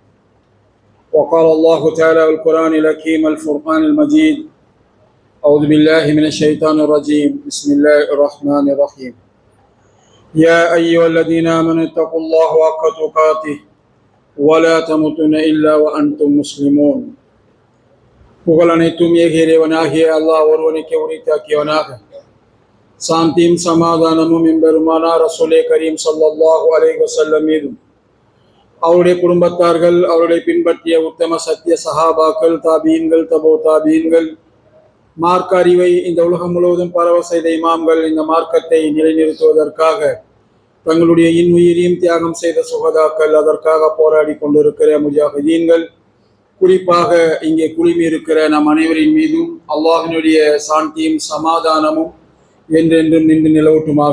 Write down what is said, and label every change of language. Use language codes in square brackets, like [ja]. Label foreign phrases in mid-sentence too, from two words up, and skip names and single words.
[ar] وقال الله تعالى في القرآن الحكيم الفرقان المجيد: أعوذ بالله من الشيطان الرجيم، بسم الله الرحمن الرحيم. يا أيها الذين آمنوا اتقوا الله حق تقاته ولا تموتن إلا وأنتم مسلمون. [ta] புகழ் அனைத்தும் ஏக இறைவனாகிய அல்லாஹ் ஒருவனுக்கே உரித்தாக்கியவனாக, சாந்தியும் சமாதானமும் எம்பெருமானார் ரசூலே கரீம் [ar] صلى الله عليه [ta] வஸல்லம் மீதும், அவருடைய குடும்பத்தார்கள், அவருடைய பின்பற்றிய உத்தம சத்திய சஹாபாக்கள், தாபீன்கள், தபோ தாபீன்கள், மார்க்க அறிவை இந்த உலகம் முழுவதும் பரவ செய்த இமாம்கள், இந்த மார்க்கத்தை நிலைநிறுத்துவதற்காக தங்களுடைய இன்னுயிரையும் தியாகம் செய்த சுகதாக்கள், அதற்காக போராடி கொண்டிருக்கிற முஜாஹிதீன்கள், குறிப்பாக இங்கே குழுமி இருக்கிற நம் அனைவரின் மீதும் அல்லாஹினுடைய சாந்தியும் சமாதானமும் என்றென்றும் நின்று நிலவட்டுமாக.